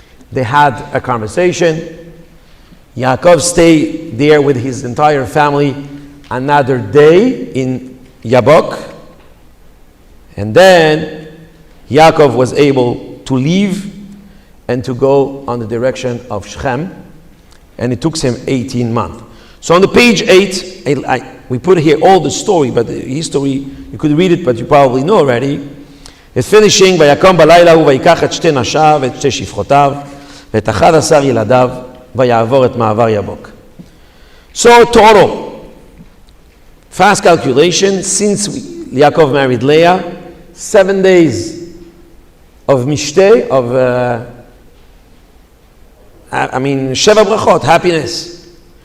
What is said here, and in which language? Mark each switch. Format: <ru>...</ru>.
<en>They had a conversation. Yaakov stayed there with his entire family another day in Yabok, and then Yaakov was able to leave and to go on the direction of Shechem, and it took him 18 months. So on the page 8, we put here all the story, but the history, you could read it, but you probably know already. It's finishing,</en> <he>ויקום בלילה הוא ויקח את שתי נשיו ואת שתי שפחותיו ואת 11 ילדיו ויעבור את מעבר יבוק.</he> <en>So total, fast calculation, since Yaakov married Leah, 7 days of mishteh, Sheva brachot, happiness.</en>